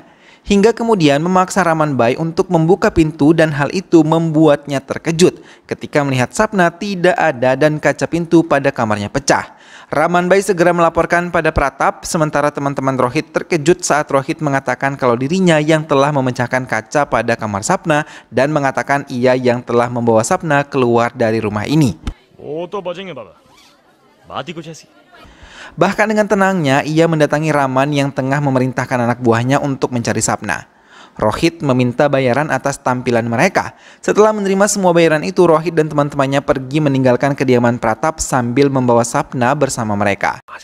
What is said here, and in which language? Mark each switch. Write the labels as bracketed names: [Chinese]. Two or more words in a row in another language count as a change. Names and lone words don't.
[Indonesian] Hingga kemudian memaksa Ramanbai untuk membuka pintu dan hal itu membuatnya terkejut ketika melihat Sapna tidak ada dan kaca pintu pada kamarnya pecah. Ramanbai segera melaporkan pada Pratap, sementara teman-teman Rohit terkejut saat Rohit mengatakan kalau dirinya yang telah memecahkan kaca pada kamar Sapna dan mengatakan ia yang telah membawa Sapna keluar dari rumah ini. [Hindi] बात ही कुछ ऐसी। [Indonesian] Bahkan dengan tenangnya, ia mendatangi Raman yang tengah memerintahkan anak buahnya untuk mencari Sapna. Rohit meminta bayaran atas tampilan mereka. Setelah menerima semua bayaran itu, Rohit dan teman-temannya pergi meninggalkan kediaman Pratap sambil membawa Sapna bersama mereka.